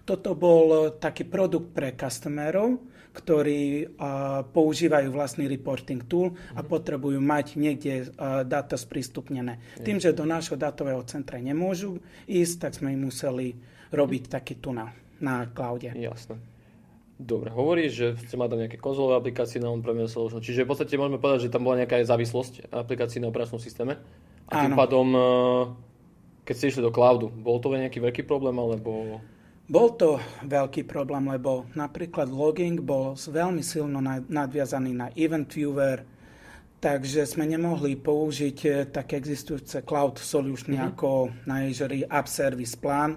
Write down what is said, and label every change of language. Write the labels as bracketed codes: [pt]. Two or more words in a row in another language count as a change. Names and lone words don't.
[sk] Toto bol taký produkt pre customerov, ktorí používajú vlastný [en] reporting tool [sk] a potrebujú mať niekde dáta sprístupnené. Tým, že do nášho dátového centra nemôžu ísť, tak sme im museli robiť taký tunel na cloude. Jasné. Dobre, hovoríš, že ste mali tam nejaké konzolové aplikácie na [en] on-premise solution, [sk] čiže v podstate môžeme povedať, že tam bola nejaká závislosť aplikácií na operačnom systéme a tým pádom, keď ste išli do cloudu, bol to nejaký veľký problém, alebo... Bol to veľký problém, lebo napríklad logging bol veľmi silno nadviazaný na Event Viewer, takže sme nemohli použiť také existujúce [en] cloud solution [sk] ako na Azure App Service Plan.